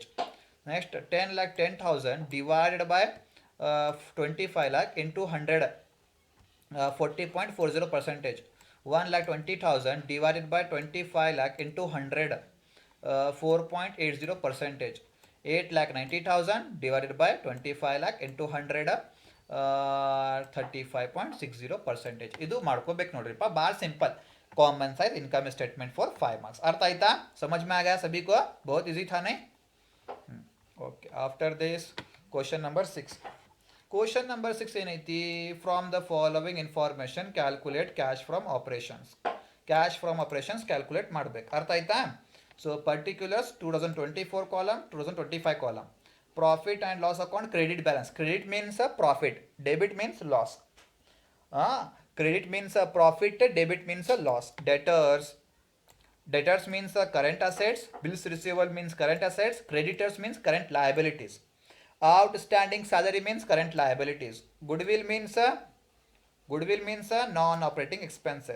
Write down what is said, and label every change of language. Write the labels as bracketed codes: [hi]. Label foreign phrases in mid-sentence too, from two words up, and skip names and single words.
[en] Next 10 lakh 10,000 divided by 25 lakh into 100 40.40 percentage. 1,20,000 divided by 25 lakh into 100, 4.80 percentage. 8,90,000 divided by 25 lakh into 100, 35.60 percentage. [kn] ಇದು ಮಾಡ್ಕೋಬೇಕು ನೋಡ್ರಿಪ್ಪ, ಭಾಳ ಸಿಂಪಲ್. [en] common size income statement for 5 marks. [kn] ಅರ್ಥ ಆಯ್ತಾ? [hi] समझ में आ गया सभी को? बहुत इजी था नहीं? ओके. [en] after this question number 6. question number 6 ಏನೈತಿ? from the following information calculate cash from operations. cash from operations calculate ಮಾಡಬೇಕು. [kn] ಅರ್ಥ ಆಯ್ತಾ? [en] so particulars 2024 column, 2025 column. profit and loss account, credit balance. credit means profit, debit means loss. Credit means a profit, debit means a loss. Debtors means current assets, bills receivable means current assets, creditors means current liabilities. Outstanding salary means current liabilities. Goodwill means non-operating expenses.